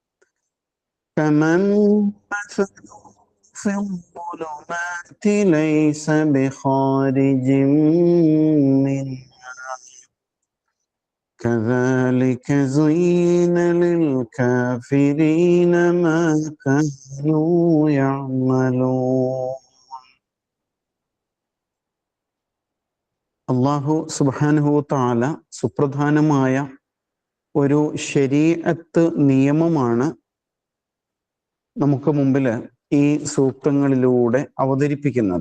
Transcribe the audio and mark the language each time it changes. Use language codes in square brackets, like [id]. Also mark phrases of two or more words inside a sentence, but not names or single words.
[ar] في الظلمات ليس بخارج منها كذلك زين للكافرين ما كانوا يعملون. الله سبحانه وتعالى [ml] സുപ്രധാനമായ ഒരു ശരീഅത്ത് നിയമമാണ് നമുക്ക് മുമ്പിൽ ഈ സൂക്തങ്ങളിലൂടെ അവതരിപ്പിക്കുന്നത്.